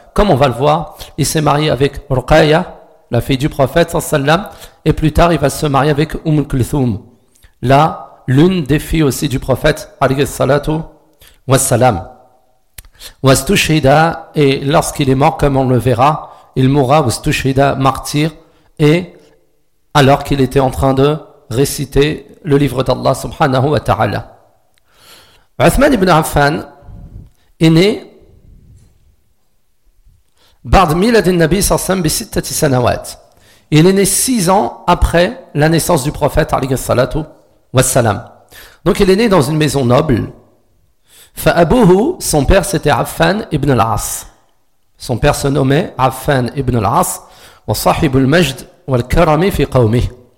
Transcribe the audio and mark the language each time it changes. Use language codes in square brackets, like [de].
[fr] Comme on va le voir, il s'est marié avec Ruqayya, la fille du prophète sallallahu alayhi wa sallam, et plus tard il va se marier avec Kulthum, là l'une des filles aussi du prophète alayhi salat wa sallam. Wastushida, et lorsqu'il est mort, comme on le verra, il mourra wastushida martyr, et alors qu'il était en train de réciter le livre d'Allah subhanahu wa ta'ala. Uthman ibn Affan est né [ar] بعد ميلاد النبي صلى الله عليه وسلم بستة سنوات. [fr] Il est né 6 ans après la naissance du prophète alayhi salatu wassalam. Donc il est né dans une maison noble. [ar] فأبوه, [fr] son père c'était Affan ibn al-As. Son père se nommait Affan ibn al-As [ar] وصاحب المجد والكرم في قومه.